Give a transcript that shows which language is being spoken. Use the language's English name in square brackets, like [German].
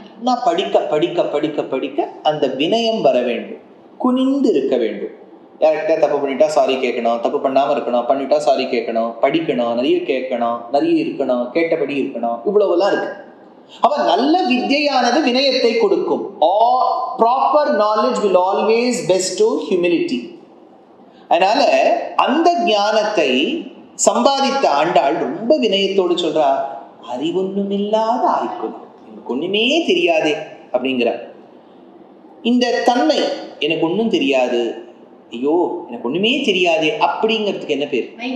[Tamil] நான் படிக்க படிக்க படிக்க படிக்க அந்த வினயம் வர வேண்டும், குனிந்து இருக்க வேண்டும். யார்கிட்ட தப்பு பண்ணிட்டா சாரி கேட்கணும், தப்பு பண்ணாம இருக்கணும், பண்ணிட்டா சாரி கேட்கணும், படிக்கணும், நிறைய கேட்கணும், நிறைய இருக்கணும், கேட்டபடி இருக்கணும், இவ்வளவுலாம் இருக்கு. அப்ப நல்ல வித்யானது வினயத்தை கொடுக்கும். [English] Proper knowledge will always bestow humility. [Tamil] அதனால அந்த ஞானத்தை சம்பாதித்த ஆண்டாள் ரொம்ப வினயத்தோடு சொல்றா, அறிவொன்னுமில்லாத ஆய்க்குலம், எனக்கு ஒண்ணுமே தெரியாதே அப்படிங்கிற இந்த தன்மை. எனக்கு ஒன்றும் தெரியாது, ஐயோ எனக்கு ஒண்ணுமே தெரியாதே அப்படிங்கிறதுக்கு என்ன பேர்?